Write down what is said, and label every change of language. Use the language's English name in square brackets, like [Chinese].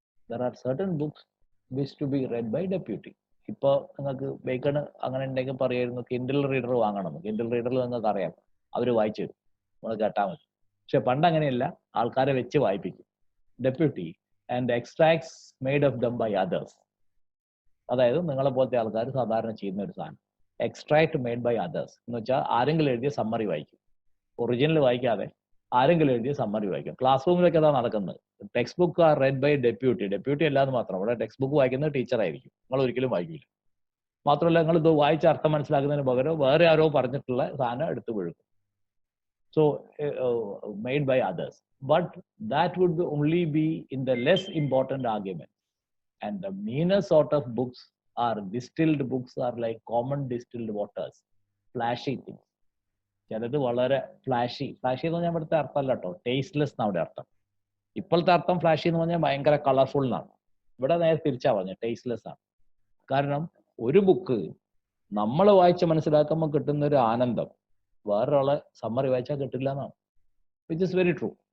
[English] There are certain books which to be read by deputy. [Malayalam] ഇപ്പൊ നിങ്ങൾക്ക് bacon അങ്ങനെ ഉണ്ടെങ്കിൽ പറയായിരുന്നു കിൻഡിൽ റീഡർ വാങ്ങണം. കിൻഡിൽ റീഡറിൽ നിങ്ങൾക്ക് അറിയാം, അവർ വായിച്ചു തരും, നിങ്ങൾ കേട്ടാൽ മതി. പക്ഷെ പണ്ട് അങ്ങനെയല്ല, ആൾക്കാരെ വെച്ച് വായിപ്പിക്കും. [English] Deputy and extracts made of them by others. [Malayalam] അതായത് നിങ്ങളെ പോലത്തെ ആൾക്കാർ സാധാരണ ചെയ്യുന്ന ഒരു സാധനം, [English] extract made by others [Malayalam] എന്ന് വെച്ചാൽ ആരെങ്കിലും എഴുതിയ സമ്മറി വായിക്കും. ഒറിജിനൽ വായിക്കാതെ ആരെങ്കിലും എഴുതിയ സമ്മറി വായിക്കും. ക്ലാസ് റൂമിലൊക്കെ അതാണ് നടക്കുന്നത്. [English] Text book are read by deputy. [Malayalam] Deputy അല്ലാന്ന് മാത്രം, ഇവിടെ ടെക്സ്റ്റ് ബുക്ക് വായിക്കുന്നത് ടീച്ചർ ആയിരിക്കും, നിങ്ങൾ ഒരിക്കലും വായിക്കില്ല. മാത്രമല്ല നിങ്ങൾ ഇത് വായിച്ച അർത്ഥം മനസ്സിലാക്കുന്നതിന് പകരം വേറെ ആരോ പറഞ്ഞിട്ടുള്ള സാധനം എടുത്ത് വിഴുക്കും. [English] So made by others, but that would only be in the less important argument. And the meaner sort of books are distilled books, are like common distilled waters, flashy things. [Malayalam] ചിലത് വളരെ ഫ്ലാഷി എന്ന് പറഞ്ഞാൽ ഇവിടുത്തെ അർത്ഥമല്ല കേട്ടോ, tasteless എന്നാണ് അവിടെ അർത്ഥം. ഇപ്പോഴത്തെ അർത്ഥം ഫ്ലാഷി എന്ന് പറഞ്ഞാൽ ഭയങ്കര കളർഫുൾ എന്നാണ്. ഇവിടെ നേരെ തിരിച്ചാ പറഞ്ഞത്, ടേസ്റ്റ്ലെസ് ആണ്. കാരണം ഒരു ബുക്ക് നമ്മൾ വായിച്ച് മനസ്സിലാക്കുമ്പോൾ കിട്ടുന്ന ഒരു ആനന്ദം വേറൊരാളെ സമ്മറി വായിച്ചാൽ കിട്ടില്ല എന്നാണ്, [English] Which is very true.